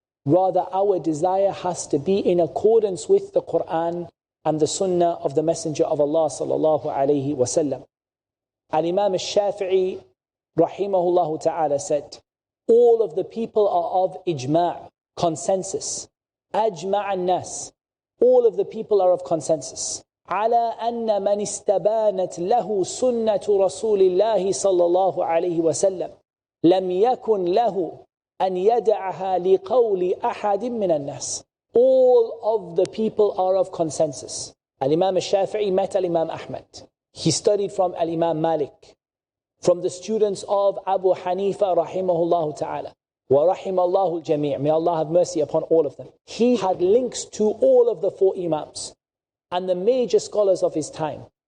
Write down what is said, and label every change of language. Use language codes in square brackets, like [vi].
[en] Rather, our desire has to be in accordance with the Quran and the Sunnah of the Messenger of Allah sallallahu alayhi wa sallam. Al-Imam al-Shafi'i rahimahullah ta'ala said, all of the people are of ijma', consensus. Ajma' an-nas. All of the people are of consensus. [ar] على أن من استبانت له سنة رسول الله صلى الله عليه وسلم لم يكن له أن يدعها لقول أحد من الناس. [en] All of the people are of consensus. Al-Imam al-Shafi'i met Al-Imam Ahmad. He studied from Al-Imam Malik, from the students of Abu Hanifa rahimahullah ta'ala. [ar] وَرَحِمَ اللَّهُ الْجَمِيعِ. [en] May Allah have mercy upon all of them. He had links to all of the 4 Imams and the major scholars of his time.